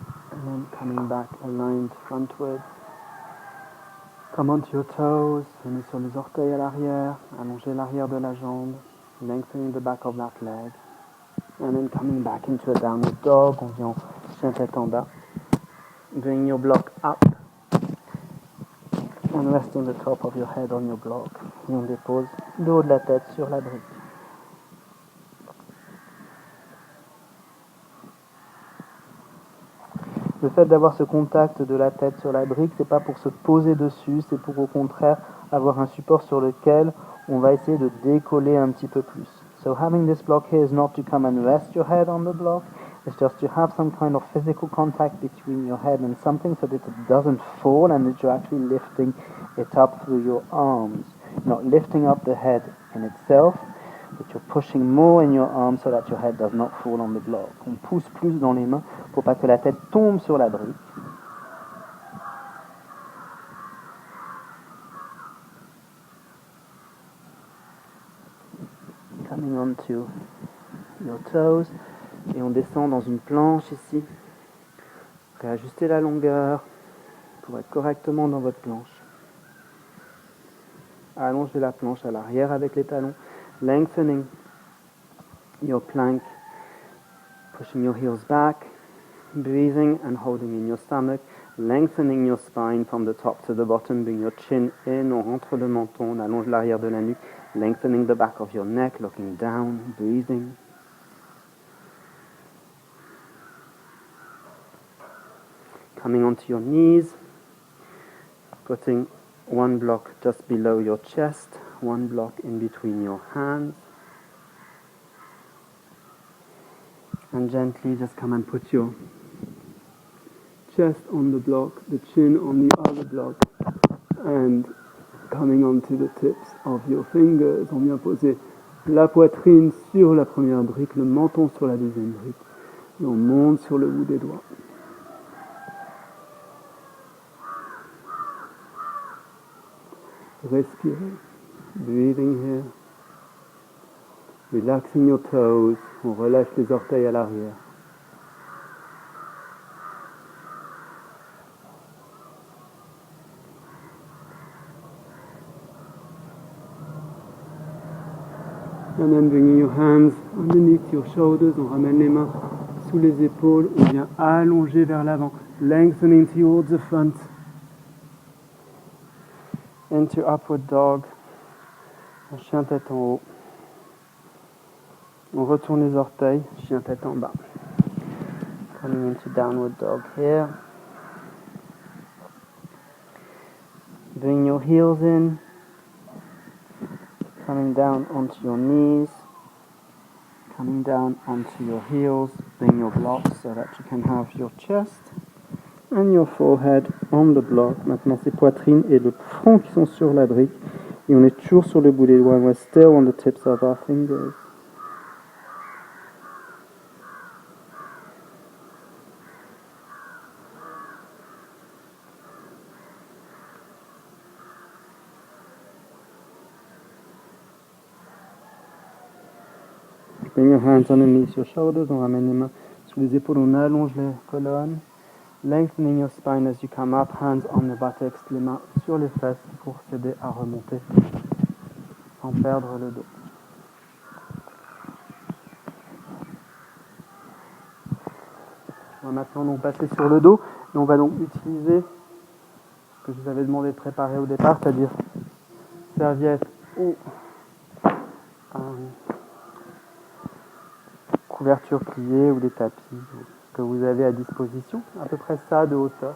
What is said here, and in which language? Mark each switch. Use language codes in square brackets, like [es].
[en] And then coming back aligned frontwards. Come onto your toes, [fr] venez sur les orteils à l'arrière, allongez l'arrière de la jambe, [en] lengthening the back of that leg. And then coming back into a downward dog, [fr] on vient en chien tête en bas. [en] Bring your block up and resting the top of your head on your block. [fr] Et on dépose le haut de la tête sur la brique. Le fait d'avoir ce contact de la tête sur la brique, c'est pas pour se poser dessus, c'est pour au contraire avoir un support sur lequel on va essayer de décoller un petit peu plus. [en] So having this block here is not to come and rest your head on the block, it's just to have some kind of physical contact between your head and something so that it doesn't fall and that you're actually lifting it up through your arms. Not lifting up the head in itself, but you're pushing more in your arms so that your head does not fall on the block. [fr] On pousse plus dans les mains pour pas que la tête tombe sur la brique. [en] Coming onto your toes. [fr] Et on descend dans une planche ici. Réajustez la longueur pour être correctement dans votre planche. Allongez la planche à l'arrière avec les talons. [en] Lengthening your plank. Pushing your heels back. Breathing and holding in your stomach. Lengthening your spine from the top to the bottom. Bring your chin in. [fr] On rentre le menton. On allonge l'arrière de la nuque. [en] Lengthening the back of your neck. Looking down. Breathing. Coming onto your knees. Putting one block just below your chest. One block in between your hands. And gently just come and put your chest on the block, the chin on the other block, and coming onto the tips of your fingers. [fr] On vient poser la poitrine sur la première brique, le menton sur la deuxième brique, et on monte sur le bout des doigts. Respirez, [en] breathing here. Relaxing your toes, [fr] on relâche les orteils à l'arrière. [en] And then bringing your hands underneath your shoulders, [fr] on ramène les mains sous les épaules, on vient allonger vers l'avant, [en] lengthening towards the front. Into upward dog, [fr] un chien tête en haut. On retourne les orteils, chien tête en bas. [en] Coming into downward dog here. Bring your heels in. Coming down onto your knees. Coming down onto your heels. Bring your blocks so that you can have your chest and your forehead on the block. [fr] Maintenant, c'est poitrine et le front qui sont sur la brique. Et on est toujours sur le bout des doigts. [en] We're still on the tips of our fingers. Bring your hands underneath your shoulders. [fr] On ramène les mains sous les épaules. On allonge les colonnes. [en] Lengthening your spine as you come up. Hands on the buttocks. [fr] Les mains sur les fesses pour s'aider à remonter sans perdre le dos. On va maintenant donc passer sur le dos. Et on va donc utiliser ce que je vous avais demandé de préparer au départ, c'est-à-dire serviette ou couverture pliée ou des tapis, ce que vous avez à disposition, à peu près ça de hauteur.